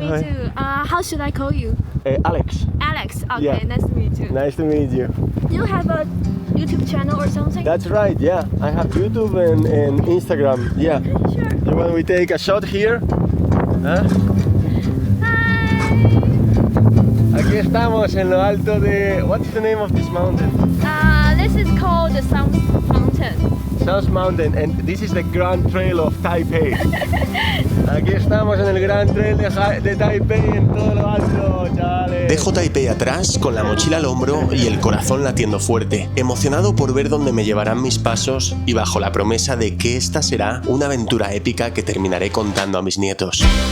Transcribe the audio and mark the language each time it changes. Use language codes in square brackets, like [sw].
[en] meet Hui. you. How should I call you? Alex. Alex. Okay, Yeah. nice to meet you. Nice to meet you. You have a YouTube channel or something? That's right, yeah. I have YouTube and Instagram, yeah. Sure. You want we take a shot here? Huh? Hi. [es] Aquí estamos en lo alto de... [en] What's the name of this mountain? This is called the Sound Mountain. South Mountain, and this is the Grand Trail of Taipei. [es] Aquí estamos en el Grand Trail de Taipei en todo lo alto, chavales. Dejo Taipei atrás con la mochila al hombro y el corazón latiendo fuerte, emocionado por ver dónde me llevarán mis pasos y bajo la promesa de que esta será una aventura épica que terminaré contando a mis nietos.